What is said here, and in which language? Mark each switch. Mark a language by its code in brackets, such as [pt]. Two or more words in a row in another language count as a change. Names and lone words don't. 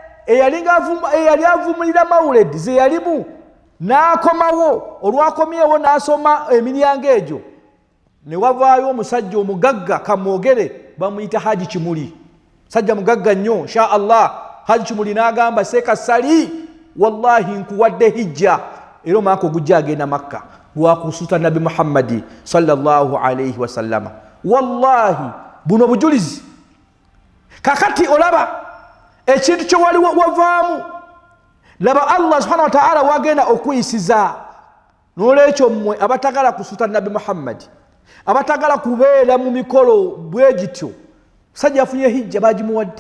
[lg] eyali avumulira mawuledi ze yalimu n'akomawo olwakomyewo n'asoma emiryango egyo ne wavaayo omusajja omugagga kamwogere bamuyita Haji Kimuli sajja mugagga nnyo [ar] insha Allah [lg] Haji Kimuli n'agamba seeka sali wallahi nkuwadde hijja era omwaka ogujja agenda Makka lwakusuuta nabi Muhammadi [ar] sallallahu alayhi wasallama wallahi [lg] buno bujulizi kakati olaba ekintu kye wali wavaamu laba [ar] Allah subhanahu wa ta'ala [lg] wagenda okuyisiza n'olwekyo mmwe abatagala kusuuta nabi Muhammadi abatagala kubeera mu mikolo bwe gityo sajja afunye hijja bagimuwadde